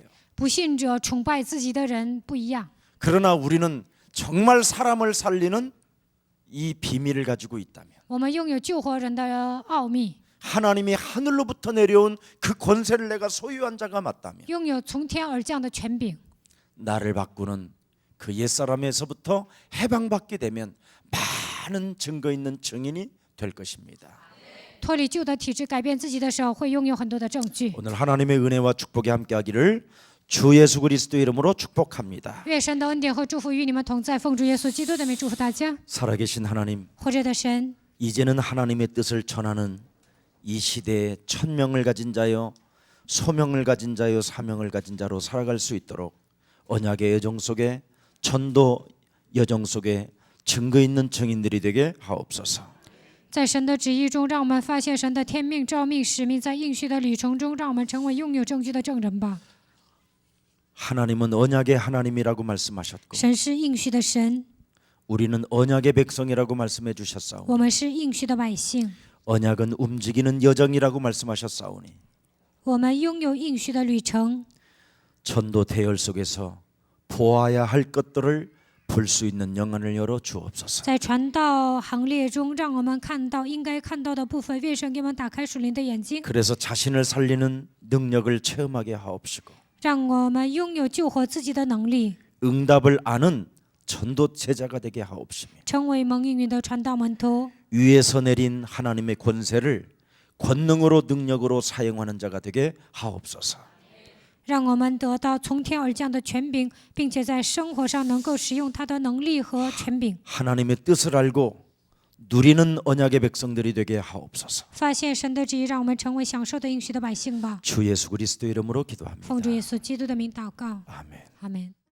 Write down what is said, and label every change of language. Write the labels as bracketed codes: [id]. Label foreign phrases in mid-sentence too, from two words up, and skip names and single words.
[zh] 不信者崇拜自己的人不一样。 [ko] 그러나 우리는 정말 사람을 살리는 이 비밀을 가지고 있다면 [zh] 我们拥有救活人的奥秘， [ko] 하나님이 하늘로부터 내려온 그 권세를 내가 소유한 자가 맞다면 [zh] 拥有从天而降的权柄， [ko] 나를 바꾸는 그 옛사람에서부터 해방받게 되면 많은 증거 있는 증인이 될 것입니다. [zh] 脱离旧的体制，改变自己的时候，会拥有很多的证据。 [ko] 오늘 하나님의 은혜와 축복이 함께하기를 주 예수 그리스도 이름으로 축복합니다. [zh] 愿神的恩典和祝福与你们同在，奉主耶稣基督的名祝福大家。 [ko] 살아계신 하나님, [zh] 活着的神， [ko] 이제는 하나님의 뜻을 전하는 이 시대에 천명을 가진 자요, 소명을 가진 자요, 사명을 가진 자로 살아갈 수 있도록 언약의 여정 속에, 전도 여정 속에 증거 있는 증인들이 되게 하옵소서. [zh] 在神的旨意中，让我们发现神的天命、召命、使命，在应许的旅程中，让我们成为拥有证据的证人吧。 [ko] 하나님은 언약의 하나님이라고 말씀하셨고 [zh] 神是应许的神， [ko] 우리는 언약의 백성이라고 말씀해 주셨사오니 [zh] 我们是应许的百姓， [ko] 언약은 움직이는 여정이라고 말씀하셨사오니 [zh] 我们拥有应许的旅程。 [ko] 전도 대열 속에서 보아야 할 것들을 볼 수 있는 영안을 열어 주옵소서. [zh] 在传道行列中，让我们看到应该看到的部分。愿神给我们打开属灵的眼睛， [ko] 그래서 자신을 살리는 능력을 체험하게 하옵시고 [zh] 让我们拥有救活自己的能力， [ko] 응답을 아는 전도 제자가 되게 하옵시며 [zh] 成为蒙应允的传道门徒。 [ko] 위에서 내린 하나님의 권세를 권능으로 능력으로 사용하는 자가 되게 하옵소서. [zh] 让我们得到从天而降的权柄，并且在生活上能够使用他的能力和权柄， [ko] 하나님의 뜻을 알고 누리는 언약의 백성들이 되게 하옵소서. [zh] 发现神的旨意，让我们成为享受的应许的百姓吧。 [ko] 주 예수 그리스도 이름으로 [zh] 奉主耶 [ko] 기도합니다. [zh] 稣基督的名祷告， [ko] 아멘. [zh] 阿门。